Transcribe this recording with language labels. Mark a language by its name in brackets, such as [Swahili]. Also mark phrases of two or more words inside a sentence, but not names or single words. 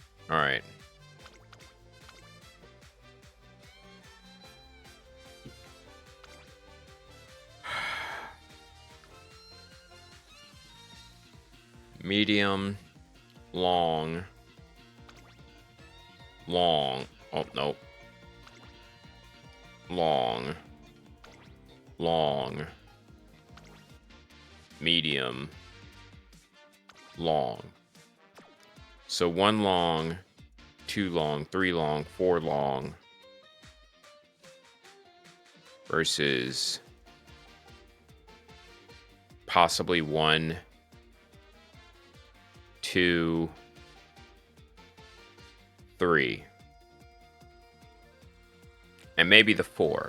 [English] All right. Medium, long, long. Oh, no. Long, long, medium, long. So 1 long, 2 long, 3 long, 4 long versus possibly 1, 2, 3. And maybe the 4.